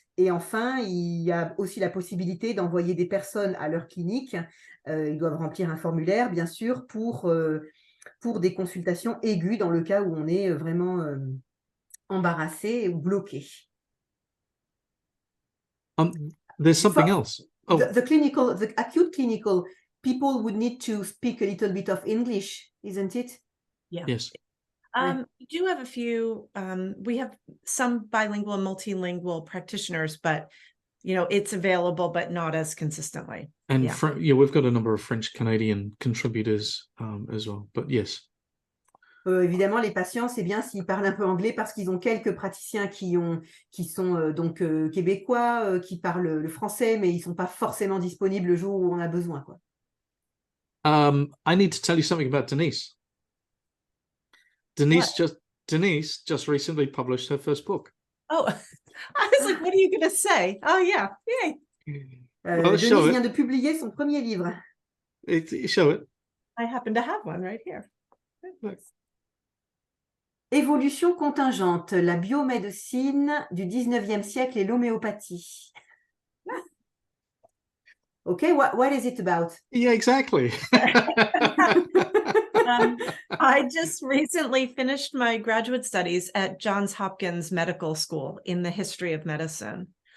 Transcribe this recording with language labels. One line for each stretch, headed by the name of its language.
French: Et enfin, il y a aussi la possibilité d'envoyer des personnes à leur clinique. Ils doivent remplir un formulaire, bien sûr, pour des consultations aiguës, dans le cas où on est vraiment embarrassé ou bloqué.
English: There's something else. Oh. The acute clinical, people would need to speak a little bit of English, isn't it? Yeah. Yes. We do have a few, we have some bilingual and multilingual practitioners, but, it's available, but not as consistently. And we've got a number of French-Canadian contributors as well, but yes.
French: Évidemment, les patients, c'est bien s'ils parlent un peu anglais, parce qu'ils ont quelques praticiens qui sont donc québécois, qui parlent le français, mais ils ne sont pas forcément disponibles le jour où on a besoin, quoi.
English: I need to tell you something about Denise. Denise just recently published her first book. Oh, I was like, what are you going to say? Oh, yeah. Yay.
French: Denise vient de publier son premier livre.
English: Show it. I happen to have one right here.
French: Évolution contingente, la biomédecine du 19e siècle et l'homéopathie.
English: Okay, what is it about? Yeah, exactly. I just recently finished my graduate studies at Johns Hopkins Medical School in the history of medicine.